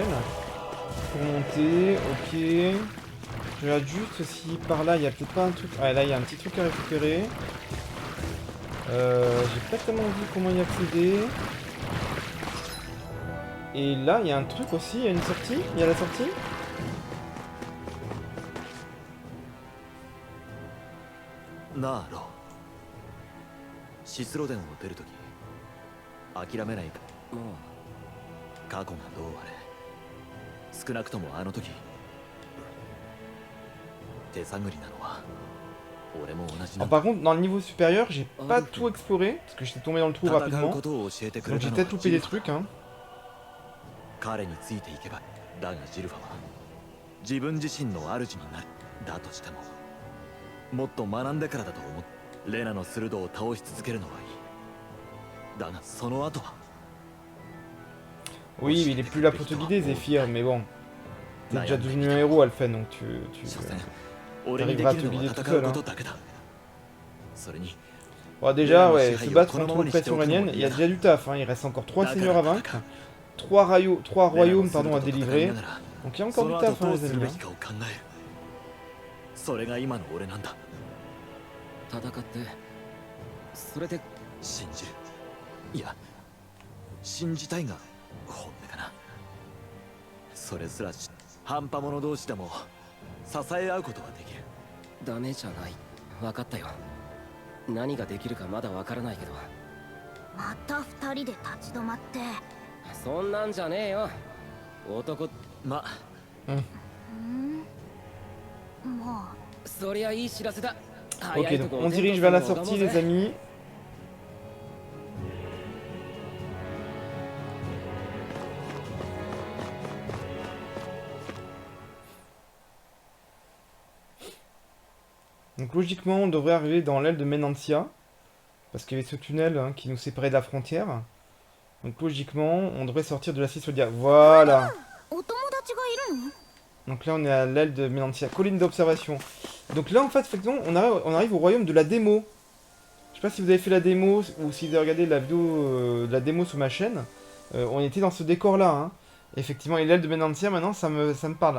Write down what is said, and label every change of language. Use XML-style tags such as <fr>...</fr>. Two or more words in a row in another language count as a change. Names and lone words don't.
<fr>Pour monter, ok. Je regarde juste si par là il y a peut-être pas un truc. Ah là il y a un petit truc à récupérer. J'ai pas tellement vu comment y accéder. Et là il y a un truc aussi, il y a une sortie, il y a la sortie.</fr> <ja>なあロー、シスロデンを出るとき諦めないか。もう過去がどうあれ少なくともあの時手探りなのは俺も同じな</ja> <fr>Alors, par contre, dans le niveau supérieur, j'ai pas tout exploré parce que j'étais tombé dans le trou</fr> <ja>戦う</ja> <fr>rapidement.</fr> <ja>ことを教えてく</ja> <fr>Donc</fr> <ja>れ</ja> <fr>j'ai</fr> <ja>たの</ja> <fr>peut-être</fr> <ja>は</ja> <fr>loupé</fr> <ja>ジ</ja> <fr>des</fr> <ja>ルファ</ja> <fr>trucs, hein.</fr> <ja>彼についていけばだがジルファは自分自身の主になる。だとしてももっと学んでからだと思う。レナの鋭を倒し続けるのはいい。だがその後は</ja> <fr>Oui, mais il est plus là pour te guider, Zephyr, mais bon. T'es déjà devenu un héros, Alphen, donc tu</fr> <ja>所詮俺にできるのは戦うことだけだ。それに</ja> <fr>Bon, déjà, ouais, se battre contre l'oppression iranienne, il y a déjà du taf, hein. Il reste encore 3 seigneurs à vaincre. 3 royaumes pardon, à délivrer. Donc il y a encore du taf, hein, les amis. Hein.</fr> <ja>それが今の俺なんだ。戦ってそれで信じる。いや、信じたいが本音かな。それすら半端者同士でも支え合うことはできる。ダメじゃない。分かったよ。何ができるかまだ分からないけど。また二人で立ち止まって。そんなんじゃねえよ。男ま、もうそりゃいい知らせだ。</ja> <fr>Ok, donc on dirige vers la sortie, les amis. Donc logiquement, on devrait arriver dans l'aile de Menantia, parce qu'il y avait ce tunnel hein, qui nous séparait de la frontière. Donc logiquement, on devrait sortir de la Cisodia. Voilà.</fr> <ja>お友達がいるの？</ja> <fr>Donc là, on est à l'aile de Menantia, colline d'observation. Donc là, en fait, effectivement, on arrive au royaume de la démo. Je sais pas si vous avez fait la démo ou si vous avez regardé la vidéo de la démo sur ma chaîne. On était dans ce décor-là. Hein. Effectivement, et l'aile de Menantia, maintenant, ça me parle.</fr>